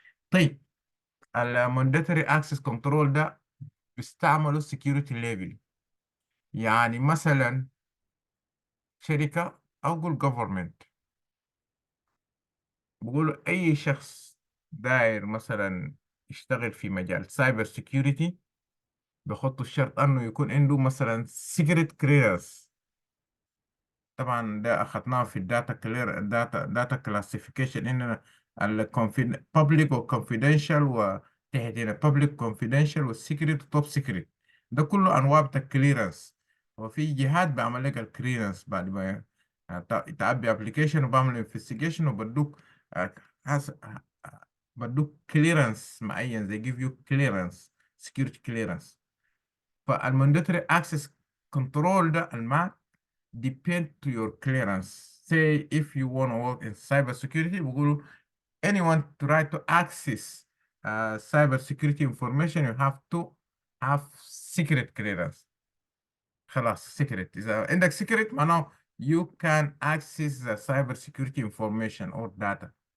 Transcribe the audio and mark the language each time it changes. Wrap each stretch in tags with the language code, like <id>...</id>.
<ar>طيب، ال</ar> <en>mandatory access control</en> <ar>ده بيستعملوا</ar> <en>security label.</en> <ar>يعني مثلا شركة أو قول government بيقولوا أي شخص داير مثلا يشتغل في مجال</ar> <en>cyber security،</en> <ar>بيحطوا الشرط أنه يكون عنده مثلا</ar> <en>secret clearance.</en> <ar>طبعا ده اخذناه في الداتا كلير، داتا كلاسيفيكيشن، اننا البابليك والكونفيدنشال، وتحت هنا بابليك كونفيدنشال والسيكريت وتوب سيكريت. ده كله انواع بتاع الكليرنس. وفي جهات بعمل لك الكليرنس بعد ما تعبي ابلكيشن وبعمل انفستيجيشن وبدوك حس- بدوك كليرنس معين، زي</ar> <en>give you clearance security clearance.</en> <ar>فالماندatory اكسس كنترول ده الماك</ar> <en>depend to your clearance. Say if you want to work in cybersecurity,</en> <ar>بيقولوا</ar> <en>anyone to try to access cybersecurity information, you have to have secret clearance.</en> <ar>خلاص</ar> <en>secret،</en> <ar>إذا عندك</ar> <en>secret</en> <ar>معناه</ar> <en>you can access the cybersecurity information or data.</en>